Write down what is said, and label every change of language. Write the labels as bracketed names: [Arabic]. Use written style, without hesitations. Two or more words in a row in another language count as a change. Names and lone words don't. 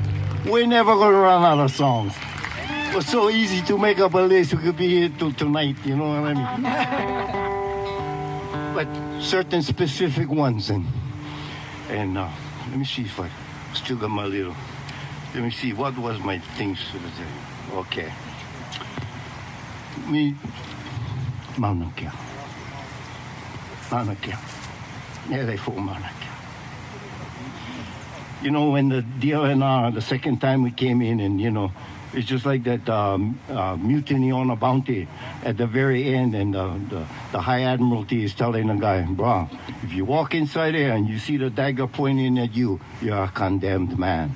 [English] We're never going to run out of songs. It was so easy to make up a list. We could be here till tonight, you know what I mean? But certain specific ones, and let me see if I still got my little. Let me see, what was my things? Okay. Mauna Kea. Mauna Kea. Yeah, they fought Mauna Kea. You know, when the DLNR, the second time we came in, and, you know, it's just like that mutiny on a bounty at the very end, and the High Admiralty is telling the guy, bro, if you walk inside there and you see the dagger pointing at you, you're a condemned man.